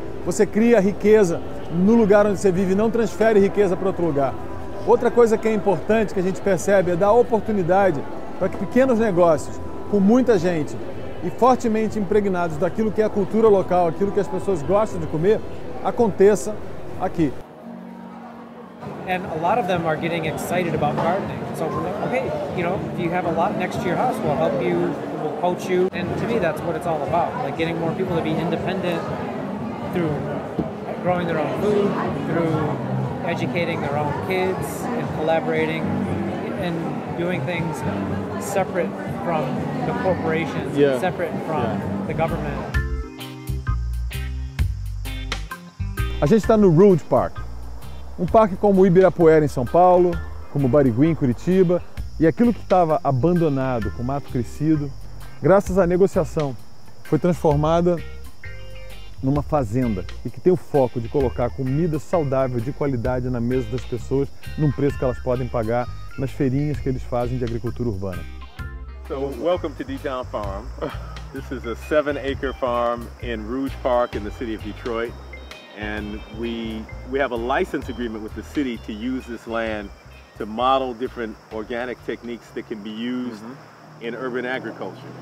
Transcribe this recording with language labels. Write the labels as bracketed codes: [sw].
[pt] Você cria riqueza no lugar onde você vive e não transfere riqueza para outro lugar. Outra coisa que é importante que a gente percebe é dar oportunidade para que pequenos negócios, com muita gente e fortemente impregnados daquilo que é a cultura local, aquilo que as pessoas gostam de comer, aconteça aqui. [en] And a lot of them are getting excited about gardening. So, okay, you know, if you have a lot next to your house, we'll help you, we'll coach you. And to me, that's what it's all about. Like getting more people to be independent through growing their own food, through educating their own kids, and collaborating and doing things separate from the corporations, separate from the government. [pt] A gente está no Rouge Park, parque como o Ibirapuera em São Paulo, como o Barigui em Curitiba, e aquilo que estava abandonado, com mato crescido, graças à negociação, foi transformada numa fazenda e que tem o foco de colocar comida saudável, de qualidade na mesa das pessoas, num preço que elas podem pagar nas feirinhas que eles fazem de agricultura urbana. [en] So, welcome to D-Town Farm. This is a 7-acre farm in Rouge Park in the city of Detroit. And we have a license agreement with the city to use this land to model different organic techniques that can be used in urban agriculture.